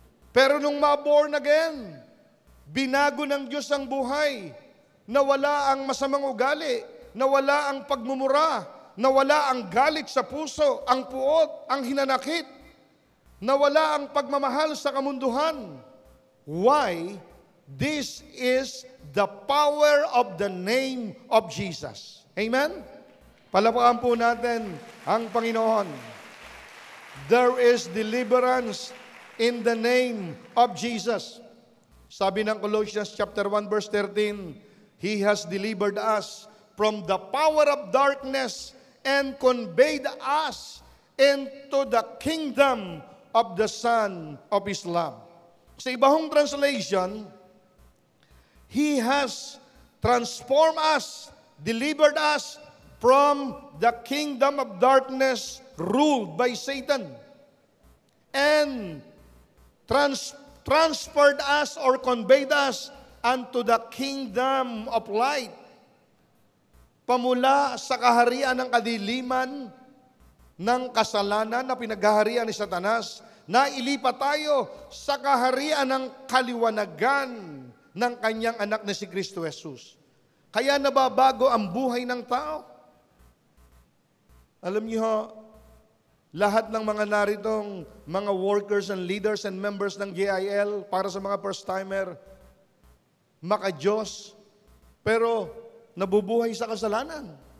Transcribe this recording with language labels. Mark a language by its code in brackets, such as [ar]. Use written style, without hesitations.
[tl] Pero nung ma-born again, binago ng Diyos ang buhay, nawala ang masamang ugali, nawala ang pagmumura, nawala ang galit sa puso, ang puot, ang hinanakit, nawala ang pagmamahal sa kamunduhan. [en] Why? This is the power of the name of Jesus. Amen? [tl] Palapakan po natin ang Panginoon. [en] There is deliverance in the name of Jesus. [tl] Sabi ng Colossians chapter 1 verse 13, [en] He has delivered us from the power of darkness and conveyed us into the kingdom of the Son of His love. [tl] Sa ibang translation, [en] He has transformed us, delivered us from the kingdom of darkness ruled by Satan, and transferred us or conveyed us unto the kingdom of light. [tl] Pamula sa kaharian ng kadiliman ng kasalanan na pinaghaharian ni Satanas, nailipat tayo sa kaharian ng kaliwanagan ng kanyang anak na si Kristo Jesus. Kaya nababago ang buhay ng tao. Alam niyo ho, lahat ng mga naritong mga [en] workers and leaders and members [tl] ng GIL para sa mga first-timer, maka-Diyos, pero nabubuhay sa kasalanan.